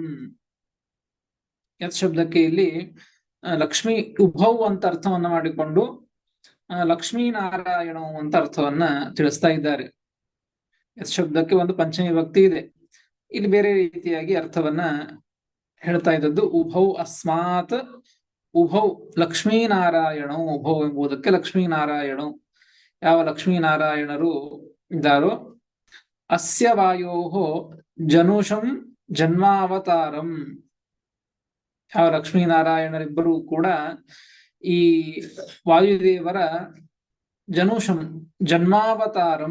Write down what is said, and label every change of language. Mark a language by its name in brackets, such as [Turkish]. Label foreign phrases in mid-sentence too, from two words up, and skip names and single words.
[Kannada] ಯತ್ ಶಬ್ದಕ್ಕೆ ಇಲ್ಲಿ [Sanskrit] ಲಕ್ಷ್ಮೀ ಉಭೌ [Kannada] ಅಂತ ಅರ್ಥವನ್ನ ಮಾಡಿಕೊಂಡು ಲಕ್ಷ್ಮೀನಾರಾಯಣ ಅಂತ ಅರ್ಥವನ್ನ ತಿಳಿಸ್ತಾ ಇದ್ದಾರೆ. ಯತ್ ಶಬ್ದಕ್ಕೆ ಒಂದು ಪಂಚಮಿ ವಿಭಕ್ತಿ ಇದೆ. ಇಲ್ಲಿ ಬೇರೆ ರೀತಿಯಾಗಿ ಅರ್ಥವನ್ನ ಹೇಳ್ತಾ ಇದ್ದದ್ದು. [Sanskrit] ಉಭೌ ಅಸ್ಮಾತ್ ಉಭೌ ಲಕ್ಷ್ಮೀನಾರಾಯಣ. [Kannada] ಉಭೌ ಎಂಬುದಕ್ಕೆ ಲಕ್ಷ್ಮೀನಾರಾಯಣ. ಯಾವ ಲಕ್ಷ್ಮೀನಾರಾಯಣರು ಇದ್ದಾರೋ [Sanskrit] ಅಸ್ಯ ವಾಯೋಃ ಜನುಷಂ ಜನ್ಮಾವತಾರಂ. [Kannada] ಯಾವ ಲಕ್ಷ್ಮೀನಾರಾಯಣರಿಬ್ಬರೂ ಕೂಡ ಈ ವಾಯುದೇವರ [Sanskrit] ಜನುಷಂ ಜನ್ಮಾವತಾರಂ.